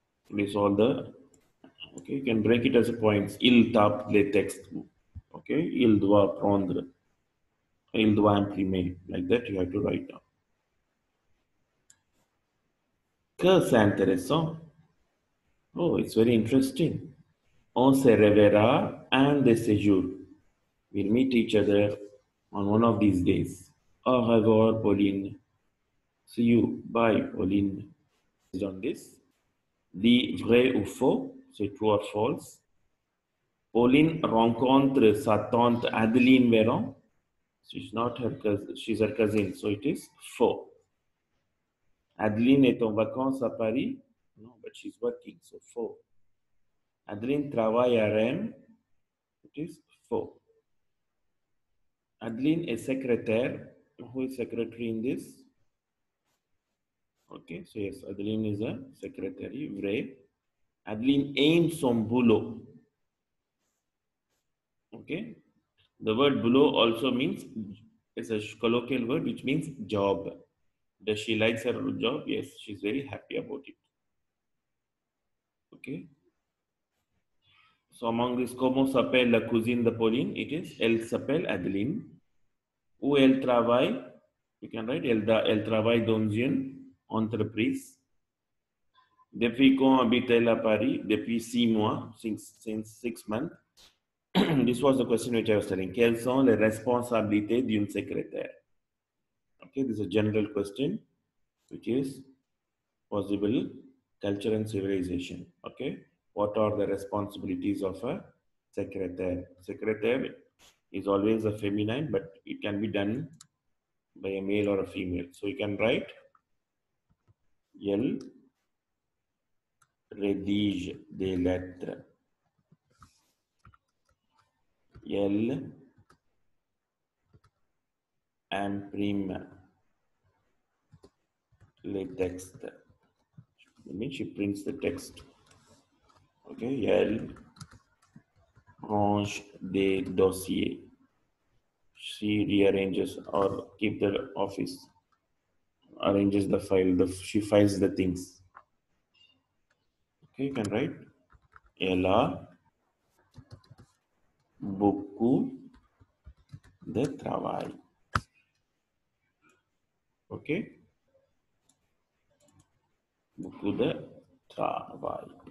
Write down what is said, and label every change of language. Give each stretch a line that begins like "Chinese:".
English: This all the, okay, you can break it as a points.
French: Il tape les textes. Okay, il doit prendre. Il doit imprimer.
English: Like that, you have to write down.
French: Que c'est intéressant.
English: Oh, it's very interesting.
French: On se reverra un de ces jours.
English: We'll meet each other on one of these days.
French: Au revoir,
English: Pauline. See you. Bye, Pauline. Based on this, the
French: vrai ou faux, c'est
English: true or false.
French: Pauline rencontre sa tante Adeline Véron.
English: She's not her cousin, she's her cousin, so it is faux.
French: Adeline est en vacances à Paris.
English: No, but she's working, so faux.
French: Adeline travaille à Rennes.
English: It is faux. Adeline is secretary. Who is secretary in this? Okay, so yes, Adeline is a secretary.
French: Vrai. Adeline aime son boulot.
English: Okay, the word boulot also means, it's a colloquial word which means job. Does she likes her job? Yes, she's very happy about it.
French: Okay.
English: So among this,
French: comment s'appelle la cousine de Pauline?
English: It is,
French: elle s'appelle Adeline. Où elle travaille?
English: You can write,
French: elle travaille dans une entreprise. Depuis quand habite-t-elle à Paris? Depuis 6 mois,
English: since 6 months. This was the question which I was telling.
French: Quelles sont les responsabilités d'une secrétaire?
English: Okay, this is a general question which is possible culture and civilization. Okay, what are the responsibilities of a secrétaire? Secrétaire is always a feminine, but it can be done by a male or a female. So you can write,
French: elle rédige des lettres. Elle imprime les textes.
English: That means she prints the text.
French: Okay, elle range des dossiers.
English: She rearranges or keep the office, arranges the file, she files the things.
French: Okay,
English: you can write,
French: elle a beaucoup de travail. Okay, beaucoup de travail.